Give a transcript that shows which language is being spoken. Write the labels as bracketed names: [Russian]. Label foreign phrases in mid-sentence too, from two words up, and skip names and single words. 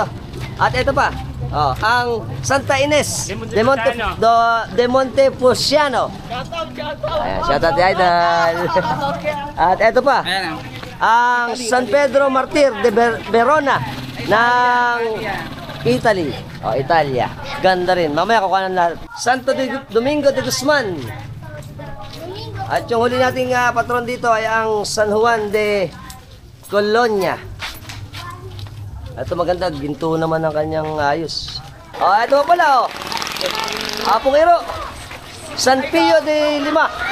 [Filipino] At ito pa, ang Santa Ines de Montepulciano. Ayan, shout out idol. At ito pa, ang San Pedro Martir de Verona ng Italy. Italia. Ganda rin. Mamaya kukuha ng lahat. Santo Domingo de Guzman. At yung huli nating patron dito ay ang San Juan de Colonia. Ito maganda. Ginto naman ang kanyang ayos. Ito pala Apong Iro. San Pio de Lima.